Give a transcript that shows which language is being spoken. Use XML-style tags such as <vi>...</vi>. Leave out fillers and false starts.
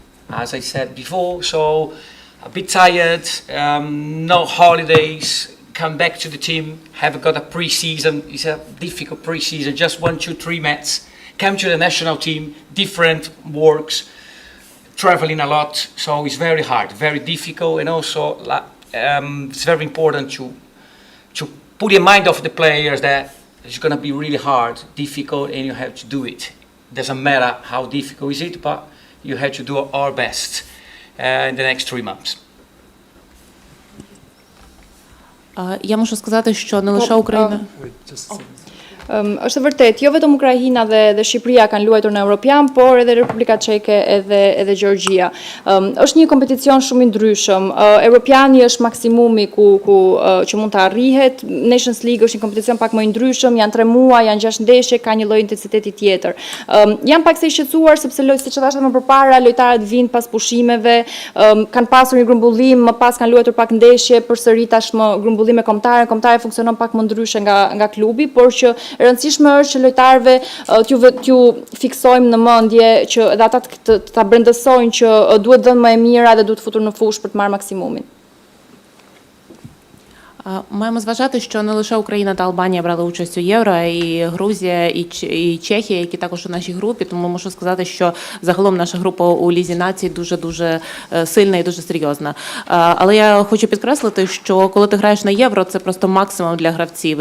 <en>As I said before, so a bit tired, no holidays, come back to the team, have got a pre-season, it's a difficult pre-season, just 1, 2, 3 matches, come to the national team, different works, traveling a lot, so it's very hard, very difficult, and also it's very important to put in mind of the players that it's going to be really hard, difficult, and you have to do it. doesn't matter how difficult is it, but you have to do our best in the next 3 months.</en> <uk>Я можу сказати, що не лише Україна.</uk> <sq>Është vërtet, jo vetëm Ukraina dhe Shqipëria kanë luajtur në Europian, por edhe Republika Çeke edhe Gjergjia. Është një kompeticion shumë i ndryshëm. Europiani është maksimumi që mund të arrihet. Nations League është një kompeticion pak më i ndryshëm, janë 3 muaj, janë 6 ndeshje, ka një lloj intensiteti tjetër. Jam pak se i shqetësuar sepse siç e thashë më përpara, lojtarët vinë pas pushimeve, kanë pasur një grumbullim, më pas kanë luajtur pak ndeshje, përsëri tashmë grumbullime kombëtare funksionon pak më ndryshe nga klubi, por që e rëndësishme është që lojtarëve t'ju fiksojmë në mendje që edhe ata ta brendësojnë që duhet dhënë më e mira dhe duhet futur në fushë për të marrë maksimumin.</sq> <uk>Маємо зважати, що не лише Україна та Албанія брали участь у Євро, а і Грузія, і Чехія, які також у нашій групі. Тому можу сказати, що загалом наша група у Лізі націй дуже-дуже сильна і дуже серйозна. Але я хочу підкреслити, що коли ти граєш на Євро, це просто максимум для гравців.</uk>